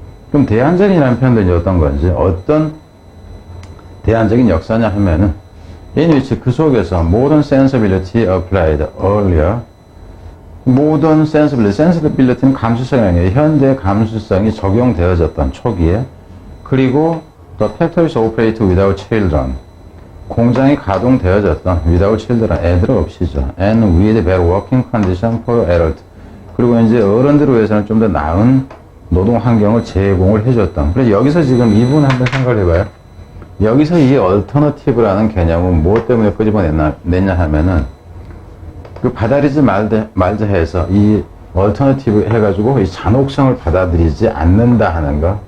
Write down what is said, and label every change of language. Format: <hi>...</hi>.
<ko>그럼 대안적이라는 표현도 이제 어떤 건지, 어떤 대안적인 역사냐 하면은,</ko> <en>in which</en> <ko>그 속에서</ko> <en>modern sensibility applied earlier. modern sensibility</en> <ko>는 감수성이에요. 현대 감수성이 적용되어졌던 초기에. 그리고</ko> <en>the factories operate without children.</en> <ko>공장이 가동되어졌던</ko> <en>without children,</en> <ko>애들 없이죠.</ko> <en>and with better working condition for adult.</en> <ko>그리고 이제 어른들을 위해서는 좀 더 나은 노동 환경을 제공을 해줬던. 그래서 여기서 지금 이 부분 한번 생각을 해봐요. 여기서 이 alternative라는 개념은 무엇 때문에 끄집어냈냐 하면은, 받아들이지 말자 해서 이 alternative 해가지고 이 잔혹성을 받아들이지 않는다 하는 거.</ko>